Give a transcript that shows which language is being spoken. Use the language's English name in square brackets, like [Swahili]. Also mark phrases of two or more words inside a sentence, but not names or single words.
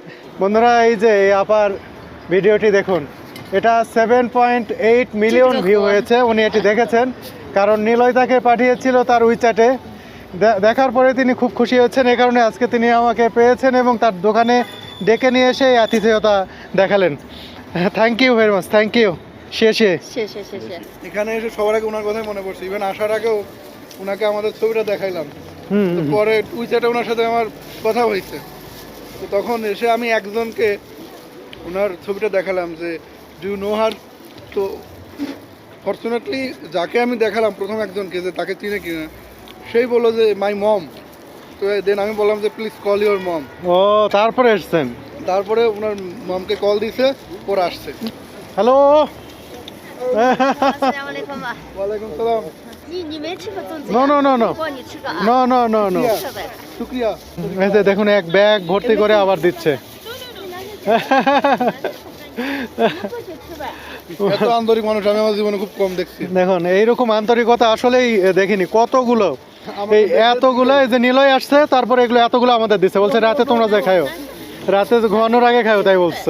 [Bangla] বন্ধুরা এই যে এই আপার ভিডিওটি দেখুন, এটা 7.8 [English] million view [Bangla] হয়েছে। উনি এটি দেখেছেন, কারণ নিলয় তাকে পাঠিয়েছিল তার উইচ্যাটে। দেখার পরে তিনি খুব খুশি হয়েছেন, এই কারণে আজকে তিনি আমাকে পেয়েছেন এবং তার দোকানে ডেকে নিয়ে এসে এই আতিথেয়তা দেখালেন। [English] Thank you very much, thank you. শেষে [Chinese] 谢谢谢谢。 [Bangla] এখানে এসে সবার আগে ওনার কথাই মনে পড়ছে। ইভেন আসার আগেও ওনাকে আমাদের ছবিটা দেখাইলাম, তো পরে উইচ্যাটে ওনার সাথে আমার কথা হয়েছে। তো তখন এসে আমি একজনকে ওনার ছবিটা দেখালাম যে [English] do know her. [Bangla] তো ফর্চুনেটলি যাকে আমি দেখালাম প্রথম একজনকে, যে তাকে চিনে কিনা, সেই বললো যে [English] my mom. [Bangla] তো দেন আমি বললাম যে [English] please call your mom. [Bangla] ও তারপরে এসছেন? তারপরে ওনার মমকে কল দিছে, ওরা আসছে। হ্যালো। [Chinese] 阿拉来吧。 [Arabic] وعليكم السلام. [Chinese] 你没吃过粽子？ [English] No, no, no, no. [Chinese] 帮你吃个啊。 [English] No no no no. [Chinese] 吃呗。 [Bangla] শুক্রিয়া। এই যে দেখুন এক ব্যাগ ভর্তি করে আবার দিচ্ছে। এত আন্তরিক মানুষ আমি আমার জীবনে খুব কম দেখছি। দেখুন এইরকম আন্তরিকতা আসলেই দেখিনি। কতগুলো, এই এতগুলো, এই যে নিলয় আসছে, তারপরে এগুলো এতগুলো আমাদের দিচ্ছে, বলছে রাতে তোমরা যে খাও, রাতে ঘুমানোর আগে খাও, তাই বলছে।